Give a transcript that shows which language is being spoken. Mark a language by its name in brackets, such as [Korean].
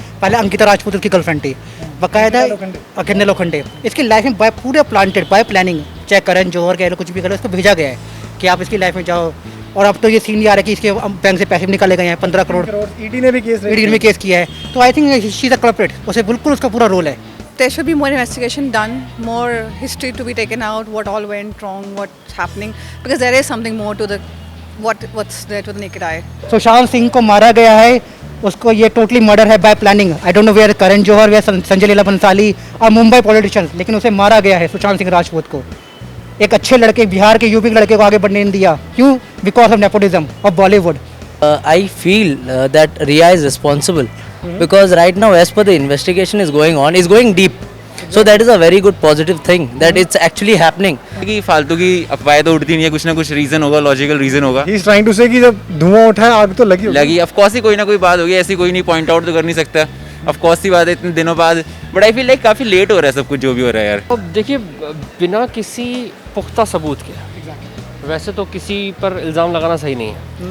[Hindi] पहले अंकिता राजपूत की गर्लफ्रेंड थी, बकायदा अखिल लोखंडे। इसकी लाइफ में पूरे [English] planted by planning, [Hindi] चाहे करण जौहर कह लो, कुछ भी करो, इसको भेजा गया है कि आप इसकी लाइफ में जाओ। और अब तो ये सीन आ रहा है कि इसके बैंक से पैसे भी निकाले गए हैं 15 करोड़। ईडी ने भी केस किया है, तो [English] I think she is a culprit, [Hindi] उसे बिल्कुल उसका पूरा रोल है। [English] There should be more investigation done, more history to be taken out, what all went wrong, what's happening, because there is something more to the what's there to the naked eye. [Hindi] Sushant Singh को मारा गया है, उसको ये totally murder है bye planning. [English] I don't know where [Hindi] Karan Johar, where Sanjay Leela Bhansali और Mumbai politicians, लेकिन उसे मारा गया है सुशांत सिंह राजपूत को। एक अच्छे लड़के, बिहार के यूपी के लड़के को आगे बढ़ने नहीं दिया। क्यों? [English] Because of nepotism of Bollywood. I feel that Riya is responsible because right now, as per the investigation is going deep. So that is a very good positive thing that it's actually happening. [Hindi] कि फालतू की अफवाहें तो उड़ती नहीं है, कुछ ना कुछ रीजन होगा, लॉजिकल रीजन होगा। [English] he is trying to say [Hindi] कि जब धुआं उठा है आग तो लगी ऑफ कोर्स ही कोई ना कोई बात होगी, ऐसी कोई नहीं पॉइंट आउट तो कर नहीं सकता। ऑफ कोर्स ही बात है इतने दिनों बाद, [English] but I feel like [Hindi] काफी लेट हो रहा है सब कुछ जो भी हो रहा है यार। अब देखिए, बिना किसी पुख्ता सबूत के वैसे तो किसी पर इल्ज़ाम लगाना सही नहीं है।